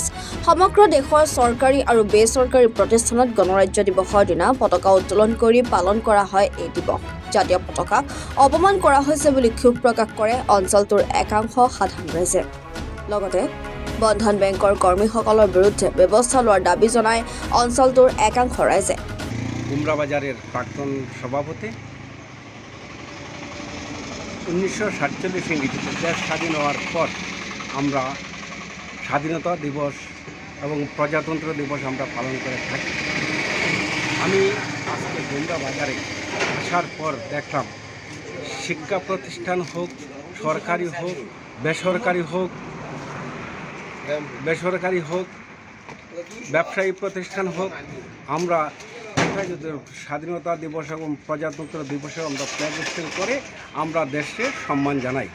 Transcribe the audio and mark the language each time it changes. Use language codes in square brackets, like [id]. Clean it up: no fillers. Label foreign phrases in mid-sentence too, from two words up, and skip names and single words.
[as] সমগ্ৰ দেশৰ চৰকাৰী আৰু বেচৰকাৰী প্ৰতিষ্ঠানত গণৰাজ্য দিৱসৰ দিনা পতাকা উত্তোলন কৰি পালন কৰা হয় এই দিৱস। জাতীয় পতাকাক অপমান কৰা হৈছে বুলি ক্ষোভ প্ৰকাশ কৰে অঞ্চলটোৰ একাংশ সাধাৰণ ৰাইজে। লগতে বন্ধন বেংকৰ কৰ্মীসকলৰ বিৰুদ্ধে ব্যৱস্থা লোৱাৰ দাবী জনায় অঞ্চলটোৰ একাংশ ৰাইজে। [bn] গুমরা বাজারের প্রাক্তন সভাপতি 1947 ইংরেজিতে দেশ স্বাধীন হওয়ার পর আমরা স্বাধীনতা দিবস এবং প্রজাতন্ত্র দিবস আমরা পালন করে থাকি। আমি আজকে গুমরা বাজারে আসার পর দেখলাম শিক্ষা প্রতিষ্ঠান হোক, সরকারি হোক, বেসরকারি হোক, ব্যবসায়ী প্রতিষ্ঠান হোক, আমরা স্বাধীনতা দিবস এবং প্রজাতন্ত্র দিবসে আমরা [en] flag hoisting [bn] করে আমরা দেশকে সম্মান জানাই।